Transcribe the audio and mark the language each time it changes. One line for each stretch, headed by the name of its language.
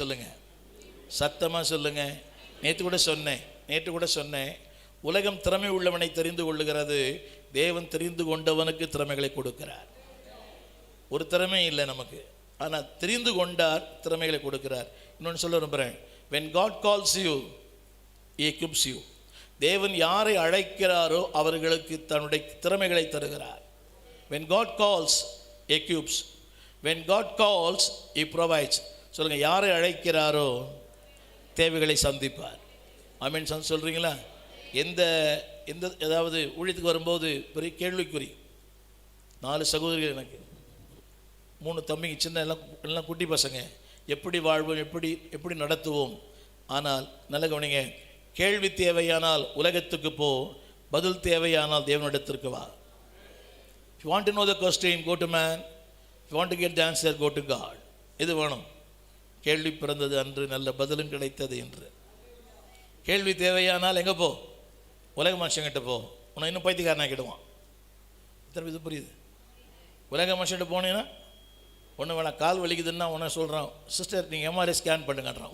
Tamil: சொல்லுங்கள் சத்தமாக சொல்லுங்கள். நேற்று கூட சொன்னேன், உலகம் திறமை உள்ளவனை தெரிந்து கொள்ளுகிறது, தேவன் தெரிந்து கொண்டவனுக்கு திறமைகளை கொடுக்கிறார். ஒரு திறமை இல்லை நமக்கு, ஆனால் தெரிந்து கொண்டார், திறமைகளை கொடுக்கிறார். இன்னொன்று சொல்ல விரும்புகிறேன்,
English: when God calls you, he equips you.
Tamil: தேவன் யாரை அழைக்கிறாரோ அவர்களுக்கு தன்னுடைய திறமைகளை தருகிறார்.
English: when God calls, he equips. when God calls, he provides.
Tamil: சொல்லுங்கள், யாரை அழைக்கிறாரோ தேவைகளை சந்திப்பார். ஆமீன் சொல்கிறீங்களா? எந்த ஏதாவது ஊழியத்துக்கு வரும்போது பெரிய கேள்விக்குறி. 4 சகோதரிகள் எனக்கு, 3 தம்பிங்க, சின்ன எல்லாம் குட்டி பசங்க. எப்படி வாழ்வோம், எப்படி நடத்துவோம்? ஆனால் நல்ல கவனிங்க, கேள்வி தேவையானால் உலகத்துக்கு போ, பதில் தேவையானால் தேவனிடத்திற்கு வா.
English: If you want to know the question, go to man. If you want to get the answer, go to God.
Tamil: இது வேணும். கேள்வி பிறந்தது அன்று, நல்ல பதிலும் கிடைத்தது என்று. கேள்வி தேவையானால் எங்கே போ? உலக மனுஷங்கிட்ட போ. உன்னை இன்னும் பைத்தியக்காரன் ஆக்கிடுவான். இத்தனை இது புரியுது? உலக மனுஷன்கிட்ட போனீங்கன்னா ஒன்று வேணாம், கால் வலிக்குதுன்னா உன்னை சொல்கிறான், சிஸ்டர் நீங்கள் எம்ஆர்ஐ ஸ்கேன் பண்ணுங்கன்றான்.